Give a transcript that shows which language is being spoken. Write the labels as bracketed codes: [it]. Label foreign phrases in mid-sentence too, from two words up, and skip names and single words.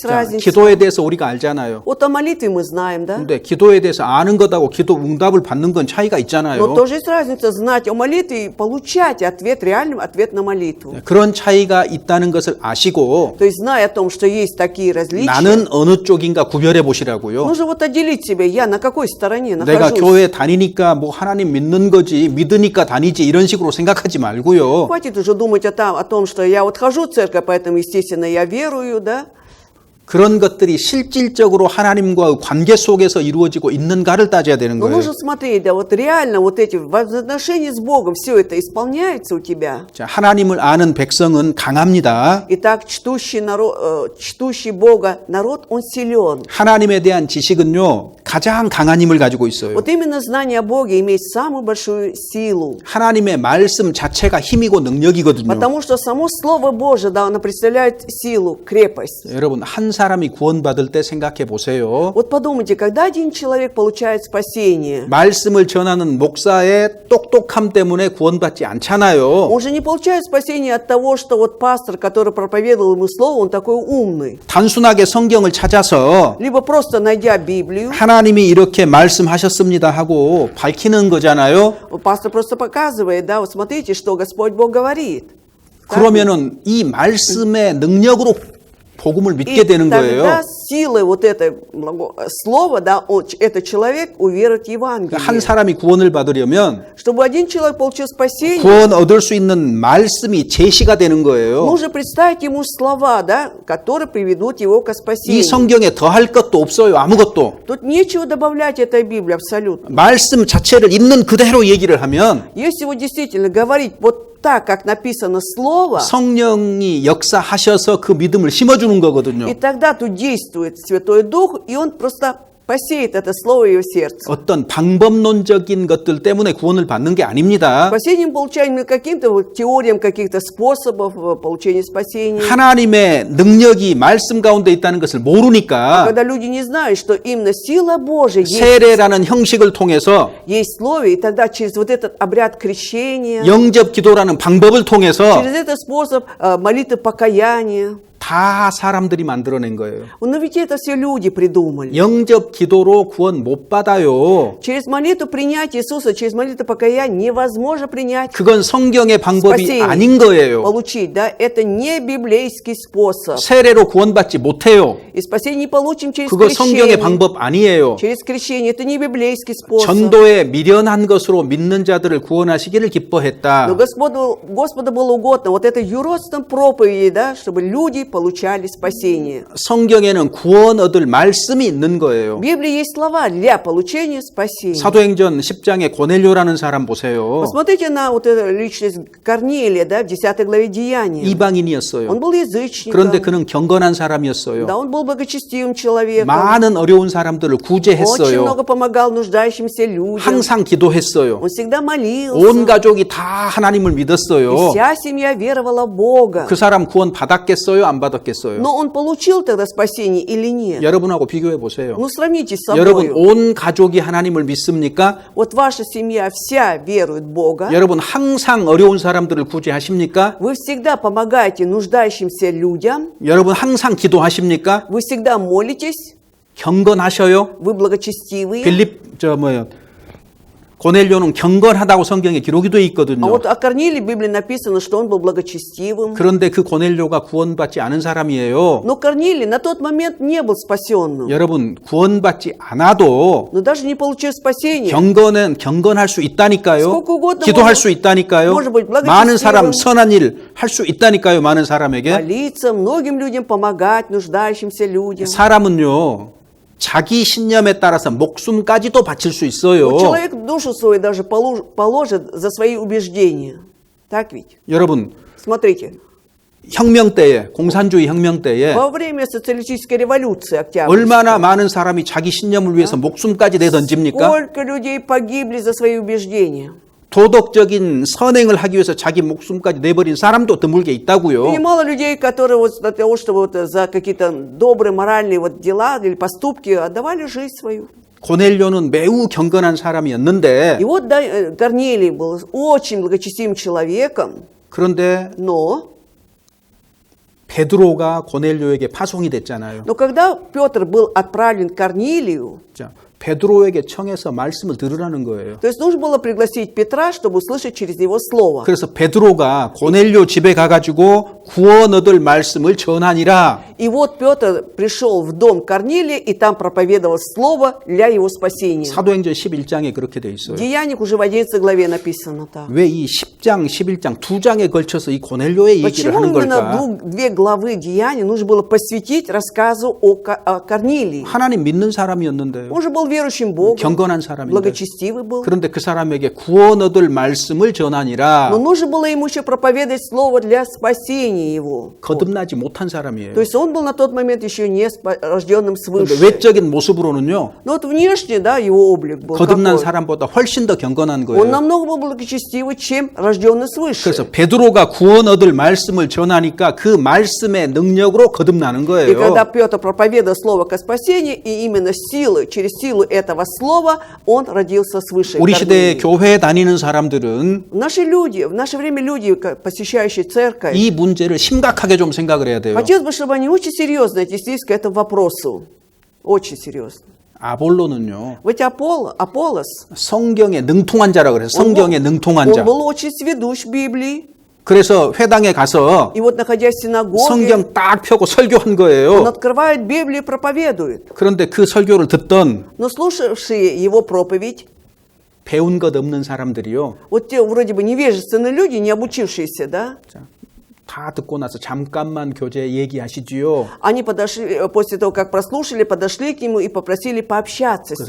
[ko] 자, [ru] разница. [ko] 기도에 대해서 우리가 알잖아요. [ru] Вот о молитве мы знаем, да? [ko] 근데 기도에 대해서 아는 것하고 기도 응답을 받는 건 차이가 있잖아요. [ru] Но тоже есть разница знать о молитве и получать ответ, реальный ответ на молитву. [ko] 그런 차이가 있다는 것을 아시고 [ru] То есть, зная о том, что есть такие различия, [ko] 나는 어느 쪽인가 구별해 보시라고요. [ru] нужно вот отделить себя, я на какой стороне [ko] 내가 [ru] нахожусь. [ko] 교회 다니니까 뭐 하나님 믿는 거지, 믿으니까 다니지 이런 식으로 생각하지 말고요. [ru] Хватит уже думать о том, что я вот хожу в церковь, поэтому, естественно, я верую, да? [ko] 그런 것들이 실질적으로 하나님과의 관계 속에서 이루어지고 있는가를 따져야 되는 [ru] Но [ko] 거예요. [ru] нужно смотреть, да, вот реально вот эти взаимоотношения с Богом, все это исполняется у тебя. [ko] 자, 하나님을 아는 백성은 강합니다. [ru] Итак, чтущий Бога народ, он силен. [ko] 하나님에 대한 지식은요, 가장 강한 힘을 가지고 있어요. [ru] Вот именно знание о Боге имеет самую большую силу. [ko] 하나님의 말씀 자체가 힘이고 능력이거든요. [ru] Потому что само Слово Божие, да, оно представляет силу, крепость. [ko] 여러분, 한 사람이 구원받을 때 생각해 보세요. [ru] Вот подумайте, когда один человек получает спасение, [ko] 말씀을 전하는 목사의 똑똑함 때문에 구원받지 않잖아요. [ru] он же не получает спасение от того, что вот пастор, который проповедовал ему Слово, он такой умный. [ko] 단순하게 성경을 찾아서 [ru] Либо просто найдя Библию, [ko] 하나님이 이렇게 말씀하셨습니다 하고 밝히는 거잖아요. [ru] пастор просто показывает, да, вот смотрите, что Господь Бог говорит. [ko] 그러면은 이 말씀의 능력으로 복음을 믿게 [ru] И [ko] 되는 거예요. [ru] тогда силой вот это слова, да, этот человек уверует в Евангелие. [ko] 한 사람이 구원을 받으려면 [ru] Чтобы один человек получил спасение, [ko] 구원 얻을 수 있는 말씀이 제시가 되는 거예요. [ru] нужно представить ему слова, да, которые приведут его к [ko] 이 [ru] спасению. [ko] 성경에 더할 것도 없어요. 아무것도. [ru] Тут нечего добавлять этой Библии абсолютно. [ko] 말씀 자체를 있는 그대로 얘기를 하면 [ru] Если вот действительно говорить вот так, как написано слово, [ko] 성령이 역사하셔서 그 믿음을 심어주는 거거든요. [ru] и тогда тут действует Святой Дух, и Он просто посеет это слово в его сердце. [ko] 어떤 방법론적인 것들 때문에 구원을 받는 게 아닙니다. [ru] Спасение мы получаем не каким-то вот теориям каких-то способов получения спасения. [ko] 하나님의 능력이 말씀 가운데 있다는 것을 모르니까 [ru] Когда люди не знают, что именно сила Божия [ko] 세례라는 형식을 통해서 [ru] есть в слове, и тогда через вот этот обряд крещения, [ko] 영접 기도라는 방법을 통해서 [ru] через этот способ молитвы покаяния, [ko] 다 사람들이 만들어낸 거예요. [ru] Но ведь это все люди придумали. [ko] 영접 기도로 구원 못 받아요. [ru] Через молитву принять Иисуса, через молитву покаяния невозможно принять, [ko] 그건 성경의 방법이 [ru] спасение, [ko] 아닌 거예요. [ru] получить, да? Это не библейский способ. [ko] 세례로 구원받지 못해요. [ru] И спасение не получим через [ko] 그거 성경의 [ru] крещение. [ko] 방법 아니에요. [ru] Через крещение. Это не библейский способ. [ko] 전도에 미련한 것으로 믿는 자들을 구원하시기를 기뻐했다. [ru] Но Господу было угодно вот это юродством проповеди, да, чтобы люди получали спасение. [ko] 성경에는 구원 얻을 말씀이 있는 거예요. [ru] В Библии есть слова для получения спасения. [ko] 사도행전 10장에 고넬료라는 사람 보세요. [ru] Посмотрите на вот эту личность Корнилия, да, в 10 главе Деяния. [ko] 이방인이었어요. [ru] Он был язычником. [ko] 그런데 그는 경건한 사람이었어요. [ru] Да, он был благочестивым человеком. [ko] 많은 어려운 사람들을 [ru] Очень [ko] 구제했어요. [ru] много помогал нуждающимся людям. [ko] 항상 기도했어요. [ru] Он всегда молился. [ko] 온 가족이 다 하나님을 [ru] И [ko] 믿었어요. [ru] вся семья веровала в Бога. [ko] 그 사람 구원 받았겠어요? 안 받았겠어요? [ru] Но он получил тогда спасение или нет? [ko] 여러분하고 비교해 보세요. [ru] Ну, сравните с [ko] 여러분 [ru] собой. [ko] 온 가족이 하나님을 믿습니까? [ru] Вот ваша семья вся верует в Бога. [ko] 여러분 항상 어려운 사람들을 구제하십니까? [ru] Вы всегда помогаете нуждающимся людям. [ko] 여러분 항상 기도하십니까? [ru] Вы всегда молитесь. [ko] 경건하셔요? [ru] Вы благочестивые. [ko] 고넬료는 경건하다고 성경에 기록이 돼 있거든요. [ru] А вот о Корнилии в Библии написано, что он был благочестивым. [ko] 그런데 그 고넬료가 구원받지 않은 사람이에요. [ru] Но Корнилий на тот момент не был спасенным. [ko] 여러분 구원받지 않아도 [ru] Но даже не получив спасения, [ko] 경건할 수 있다니까요. [ru] сколько угодно [ko] 기도할 [ru] может- [ko] 수 있다니까요. [ru] может быть, благочестивым. [ko] 많은 사람 선한 일 할 수 있다니까요. 많은 사람에게. [ru] молиться, многим людям помогать, нуждающимся людям. [ko] 사람은요. 자기 신념에 따라서 목숨까지도 바칠 수 있어요. [ru] Вот человек душу свою даже положит за свои убеждения. Так ведь? [ko] 여러분 [ru] Смотрите, [ko] 혁명 때에 공산주의 혁명 때에 [ru] во время социалистической революции Октябрьской, [ko] 얼마나 많은 사람이 자기 신념을 위해서 목숨까지 내던집니까? [ru] сколько людей погибли за свои убеждения. [ko] 도덕적인 선행을 하기 위해서 자기 목숨까지 내버린 사람도 드물게 [ru] И [ko] 있다고요. [ru] немало людей, которые вот для того, чтобы вот за какие-то добрые моральные вот дела или поступки отдавали жизнь свою. [ko] 고넬료는 매우 경건한 사람이었는데 [ru] И вот да, Корнилий был очень благочестивым человеком, [ko] 그런데 [ru] но [ko] 베드로가 고넬료에게 파송이 됐잖아요. [ru] когда Петр был отправлен к Корнилию, [ko] 자, 베드로에게 청해서 말씀을 들으라는 거예요. [ru] то есть нужно было пригласить Петра, чтобы услышать через него слово. [ko] 그래서 베드로가 고넬료 집에 가가지고 구원 얻을 말씀을 전하니라. [ru] И вот Петр пришел в дом Корнилия и там проповедовал слово для его спасения. [ko] 사도행전 11장에 그렇게 돼 있어요. [ru] В Деяниях уже в 11 главе написано так. [ko] 왜 이 10장, 11장 두 장에 걸쳐서 이 고넬료의 얘기를 [ru] Почему [ko] 하는 [ru] именно [ko] 걸까? [ru] две главы Деяний нужно было посвятить рассказу о Корнилии? [ko] 하나님 믿는 사람이었는데요. [ru] Он же был верующим Богом, [ko] 경건한 사람인데. [ru] благочестивый был. [ko] 그런데 그 사람에게 구원 얻을 말씀을 전하니라. [ru] Но нужно было ему еще проповедовать слово для спасения его. [ko] 거듭나지 못한 사람이에요. [ru] То есть он был на тот момент еще не рожденным [ko] 그런데 [ru] свыше. [ko] 외적인 모습으로는요. [ru] Но вот внешне, да, его облик был [ko] 거듭난 [ru] какой? [ko] 사람보다 훨씬 더 경건한 [ru] Он [ko] 거예요. [ru] намного был благочестивый, чем рожденный свыше. [ko] 그래서 베드로가 구원 얻을 말씀을 전하니까 그 말씀의 능력으로 거듭나는 [ru] И [ko] 거예요. [ru] когда Петр проповедовал слово ко спасению, и именно через силу этого слова он родился свыше. [ko] 우리 시대에 [ru] Корнилий. [ko] 교회 다니는 사람들은 [ru] Наши люди, в наше время люди, посещающие церковь, [ko] 이 문제를 심각하게 좀 생각을 해야 돼요. [ru] хотелось бы, чтобы они очень серьезно отнеслись к этому вопросу. Очень серьезно. [ko] 아볼로는요. [ru] Ведь Аполлос, [ko] 성경에 능통한 자라 그래서 성경에 능통한 [ru] он [ko] 자. [ru] был очень сведущ в Библии. [ko] 그래서 회당에 가서 [ru] И вот, находясь в синагоге, [ko] 성경 딱 펴고 설교한 [ru] он [ko] 거예요. [ru] открывает Библию и проповедует. [ko] 그런데 그 설교를 듣던 [ru] Но слушавшие его проповедь, [ko] 배운 것 없는 사람들이요. [ru] вот те вроде бы невежественные люди, не обучившиеся, да, [ko] 자, 다 듣고 나서 잠깐만 교제 얘기하시지요. [ru] они подошли, после того, как прослушали, подошли к нему и попросили пообщаться с